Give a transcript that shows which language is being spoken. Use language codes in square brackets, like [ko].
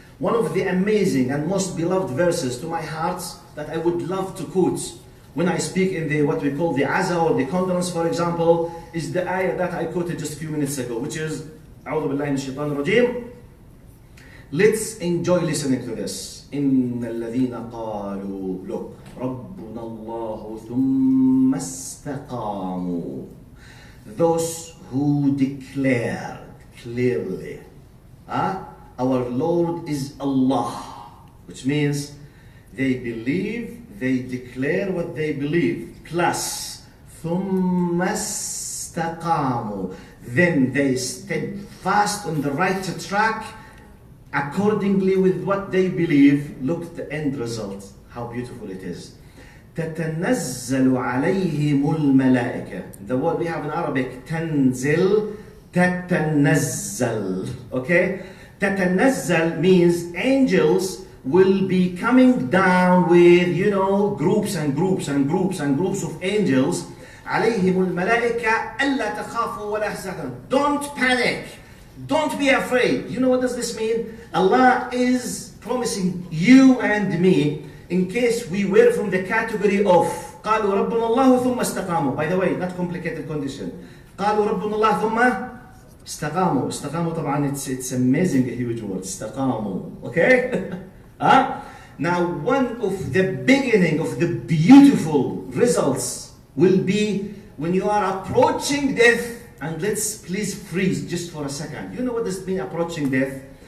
[en] One of the amazing and most beloved verses to my heart that I would love to quote when I speak in the what we call the Aza or the condolence, for example, is the ayah that I quoted just a few minutes ago, which is [ar] أعوذ بالله من الشيطان الرجيم. [en] Let's enjoy listening to this. [ar] إن الذين قالوا [en] look [ar] ربنا الله ثم استقاموا. [en] Those who declared clearly, our Lord is Allah, which means they believe, they declare what they believe, plus [ar] ثم استقاموا, [en] then they steadfast on the right track accordingly with what they believe. Look the end result, how beautiful it is. [ar] تتنزل عليهم الملائكة. [en] The word we have in Arabic, تنزل, تتنزل, okay? تتنزل means angels will be coming down with, you know, groups and groups and groups and groups of angels. [ar] عليهم الملائكة ألا تخافوا ولا تحزنوا. [en] Don't panic. Don't be afraid. You know what does this mean? Allah is promising you and me, in case we were from the category of [ar] قالوا ربنا الله ثم استقاموا. [en] By the way, not complicated condition. [ar] قالوا ربنا الله ثم استقاموا. استقاموا طبعا [en] it's amazing, a huge word. [ar] استقاموا. [en] Okay? Now one of the beginning of the beautiful results will be when you are approaching death. And let's please freeze just for a second. You know what does it mean, approaching death?